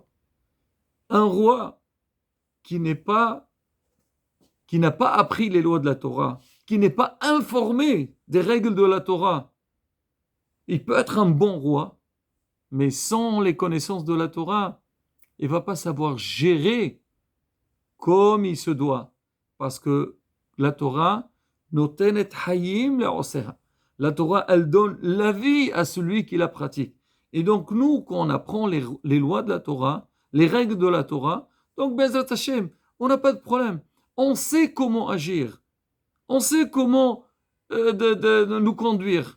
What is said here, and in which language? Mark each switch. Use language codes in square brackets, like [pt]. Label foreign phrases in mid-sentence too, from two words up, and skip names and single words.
[fr] Un roi qui n'a pas appris les lois de la Torah, qui n'est pas informé des règles de la Torah, il peut être un bon roi, mais sans les connaissances de la Torah, il ne va pas savoir gérer comme il se doit. Parce que la Torah, [he] נותנת חיים לעושיה. [fr] La Torah, elle donne la vie à celui qui la pratique. Et donc nous, quand on apprend les lois de la Torah, les règles de la Torah, donc [he] בעזרת השם, [fr] on n'a pas de problème. On sait comment agir. On sait comment nous conduire.